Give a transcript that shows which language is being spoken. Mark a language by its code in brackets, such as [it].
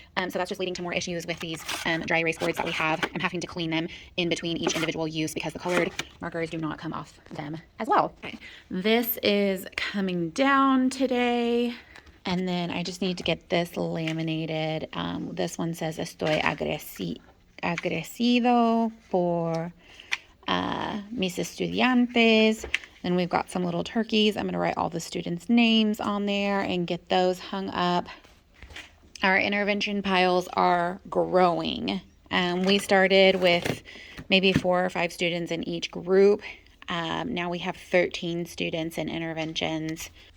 [en] So that's just leading to more issues with these dry erase boards that we have. I'm having to clean them in between each individual use because the colored markers do not come off them as well. Okay. This is coming down today. And then I just need to get this laminated. This one says, [es] estoy agradecido por mis estudiantes. [en] Then we've got some little turkeys. I'm going to write all the students' names on there and get those hung up. Our intervention piles are growing. We started with maybe 4 or 5 students in each group. Now we have 13 students in interventions.